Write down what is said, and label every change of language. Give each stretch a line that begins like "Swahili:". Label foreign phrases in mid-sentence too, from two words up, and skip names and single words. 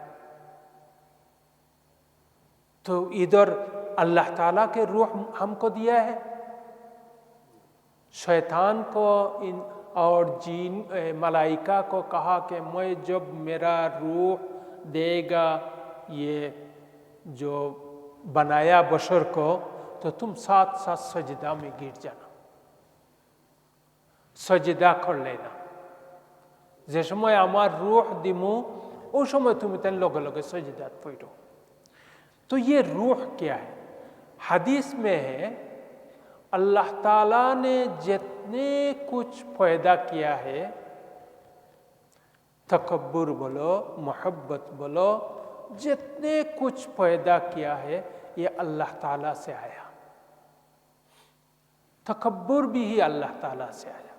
Urdu: تو ادھر اللہ تعالیٰ کے روح ہم کو دیا ہے، شیطان کو اور جین ملائکہ کو کہا کہ میں جب میرا روح دے گا یہ جو بنایا بشر کو، تو تم ساتھ ساتھ سجدہ میں گر جانا، سجدہ کر لینا۔
Bangla: যে সময় আমার রূহ দিমু ওই সময় তুমি তার লগে লগে সজদাত পড়ো।
Urdu: تو یہ روح کیا ہے؟ حدیث میں ہے اللہ تعالیٰ نے جتنے کچھ پیدا کیا ہے، تکبر بولو، محبت بولو، جتنے کچھ پیدا کیا ہے یہ اللہ تعالیٰ سے آیا، تکبر بھی ہی اللہ تعالیٰ سے آیا۔